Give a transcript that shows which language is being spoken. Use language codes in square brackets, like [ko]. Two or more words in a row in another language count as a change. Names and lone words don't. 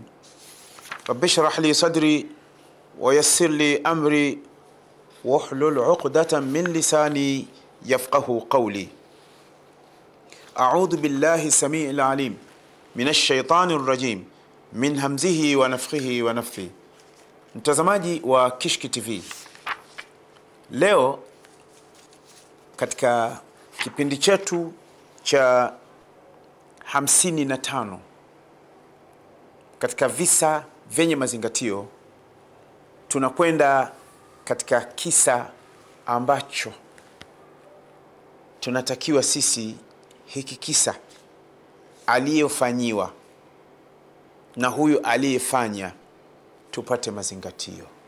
[ar] رب اشرح لي صدري ويسر لي أمري واحلل عقدة من لساني يفقه قولي. أعوذ بالله السميع العليم من الشيطان الرجيم من همزه ونفثه ونفثه. [sw] Mtazamaji wa Kishki TV, leo katika kipindi chetu cha 55 katika visa vyenye mazingatio, tunakwenda katika kisa ambacho tunatakiwa sisi hiki kisa aliyofanyiwa na huyu aliyefanya tupate mazingatio.